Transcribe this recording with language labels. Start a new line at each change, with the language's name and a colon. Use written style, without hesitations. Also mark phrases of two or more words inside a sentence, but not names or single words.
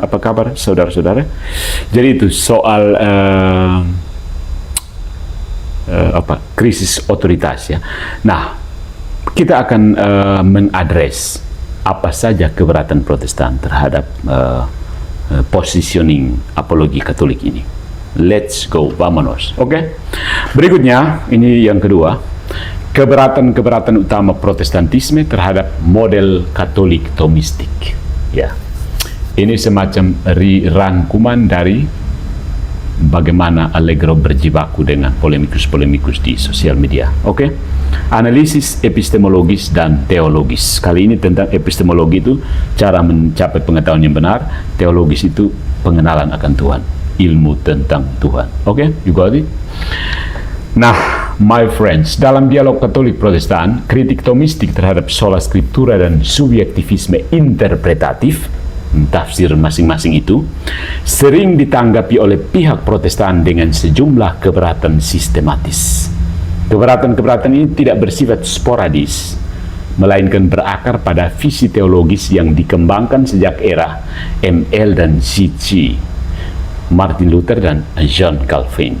Indonesian: Apa kabar saudara-saudara? Jadi itu soal krisis otoritas ya. Nah, kita akan mengadres apa saja keberatan Protestan terhadap positioning apologi Katolik ini.
English: Let's go, vamonos.
Indonesian: Oke. Berikutnya, ini yang kedua, keberatan-keberatan utama Protestantisme terhadap model Katolik Thomistik. Ya, ini semacam rangkuman dari bagaimana Allegro berjibaku dengan polemikus-polemikus di sosial media. Oke? Analisis epistemologis dan teologis. Kali ini tentang epistemologi itu cara mencapai pengetahuan yang benar, teologis itu pengenalan akan Tuhan, ilmu tentang Tuhan. Oke?
English: You got it? Nah, my friends,
Indonesian: dalam dialog Katolik Protestan, kritik Thomistik terhadap
Latin: sola scriptura
Indonesian: dan subjektivisme interpretatif, tafsir masing-masing itu, sering ditanggapi oleh pihak Protestan dengan sejumlah keberatan sistematis. Keberatan-keberatan ini tidak bersifat sporadis, melainkan berakar pada visi teologis yang dikembangkan sejak era ML dan CC, Martin Luther dan John Calvin.